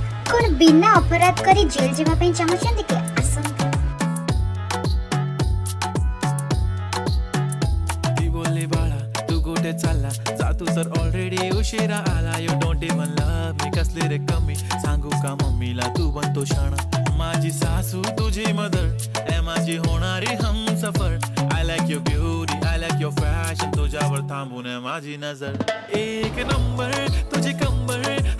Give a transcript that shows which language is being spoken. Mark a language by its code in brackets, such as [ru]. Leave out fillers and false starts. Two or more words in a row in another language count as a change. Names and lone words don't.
[or] କଣ ବିନା ଅପରାଧ କରି ଜେଲ୍ ଯିବା ପାଇଁ ଚାହୁଁଛନ୍ତି କି? ଆସନ୍ତୁ। [mr] ती बोलली बाळा तू कुठे चालला जा तू तर ऑलरेडी उशिरा आला [en] you don't even love me [mr] कसली रे कमी सांगू का मम्मीला तू बनतो शाणा माझी सासू तुझी मदर ए माझी होणारी हमसफर [en] I like your beauty I like your fashion [mr] तुझ्यावर थांबून आहे माझी नजर एक नंबर तुझी कंबर